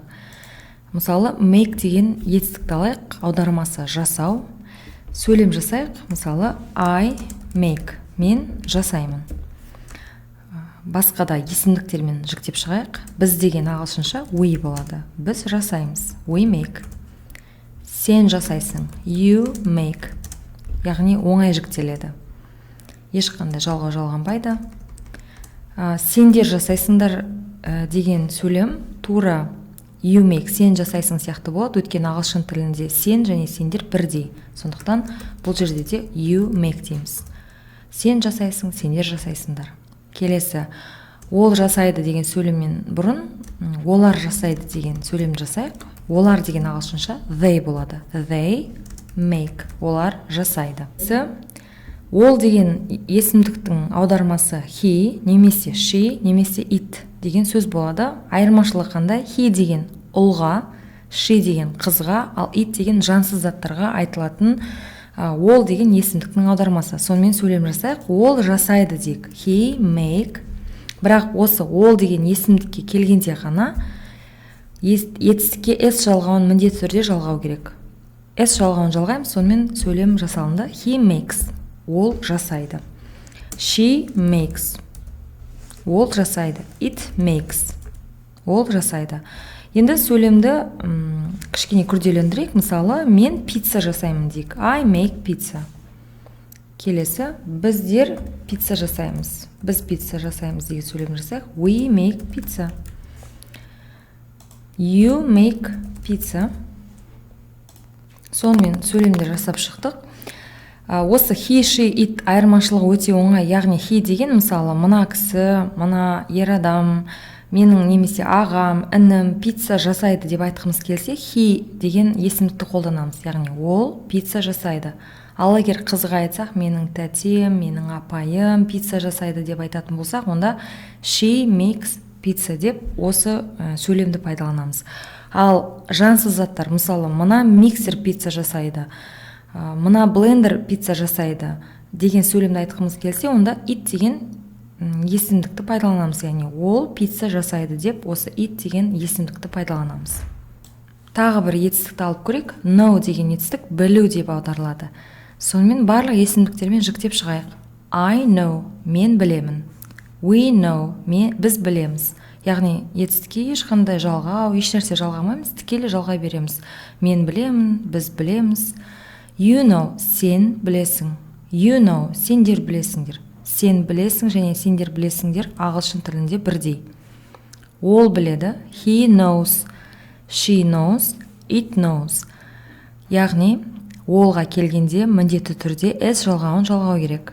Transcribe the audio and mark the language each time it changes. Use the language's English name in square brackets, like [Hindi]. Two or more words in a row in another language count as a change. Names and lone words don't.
[Kazakh] Мысалы, make деген етістікті алайық, аудармасы жасау. Сөйлем жасайық. Мысалы, [English] I make, [Kazakh] мен жасаймын. Басқа да есімдіктермен жіктеп шығайық. Біз деген ағылшынша we болады. Біз жасаймыз. [English] We make. [Kazakh] Сен жасайсың. [English] You make. [Kazakh] Яғни оңай жіктеледі. Ешқандай жалғау жалғанбайды. Сендер жасайсыңдар деген сөйлем тура [English] you make, [Kazakh] сен жасайсың сияқты болады. Өйткені ағылшын тілінде сен және сендер бірдей. Сондықтан бұл жерде де [English] you make [Kazakh] дейміз. Сен жасайсың, сендер жасайсыңдар. Келесі, ол жасайды деген сөйлеммен бұрын олар жасайды деген сөйлем жасайық. Олар деген ағылшынша they болады. [English] They make, [Kazakh] олар жасайды. Ол деген есімдіктің аудармасы he, немесе she, немесе it деген сөз болады. Айырмашылығы қандай? He деген ұлға, she деген қызға, ал it деген жансыз заттарға айтылатын ол деген есімдіктің аудармасы. Сонымен сөйлем жасайық. Ол жасайды дейік. [English] He make. [Kazakh] Бірақ осы ол деген есімдікке келгенде ғана етістікке s жалғауын міндетті түрде жалғау керек. S жалғауын жалғаймыз, сонымен сөйлем жасалынды. [English] He makes. [Kazakh] Ол жасайды. [English] She makes. [Kazakh] Ол жасайды. [English] It makes. [Kazakh] Ол жасайды. Енді сөйлемді кішкене күрделендірейік. Мысалы, мен пицца жасаймын дейік. [English] I make pizza. [Kazakh] Келесі, біздер пицца жасаймыз. Біз пицца жасаймыз деген сөйлем жасайық. [English] We make pizza. You make pizza. [Kazakh] Сонымен сөйлемді жасап шықтық. Осы [English] he, she, it [Kazakh] айырмашылығы өте оңай. Яғни he деген мысалы мына кісі, мына ер адам, менің немесе ағам, інім пицца жасайды деп айтқымыз келсе, he деген есімдікті қолданамыз. Яғни ол пицца жасайды. Ал егер қызға айтсақ, менің тәтем, менің апайым пицца жасайды деп айтатын болсақ, онда [English] she makes pizza [Kazakh] деп осы сөйлемді пайдаланамыз. Ал жансыз заттар, мысалы, мына миксер пицца жасайды, мына блендер пицца жасайды деген сөйлемді айтқымыз келсе, онда it деген есімдікті пайдаланамыз. Яғни ол пицца жасайды деп осы it деген есімдікті пайдаланамыз. Тағы бір етістікті алып көрейік. Know деген етістік білу деп аударылады. Сонымен барлық есімдіктермен жіктеп шығайық. [English] I know, [Kazakh] мен білемін. [English] We know, [Kazakh] біз білеміз. Яғни етістікке ешқандай жалғау, ешнәрсе жалғамаймыз, тікелей жалғай береміз. Мен білемін, біз білеміз. [English] You know, [Kazakh] сен білесің. [English] You know, [Kazakh] сендер білесіңдер. Сен білесің және сендер білесіңдер ағылшын тілінде бірдей. Ол біледі. [English] He knows. She knows. It knows. [Kazakh] Яғни олға келгенде міндетті түрде s жалғауын жалғау керек.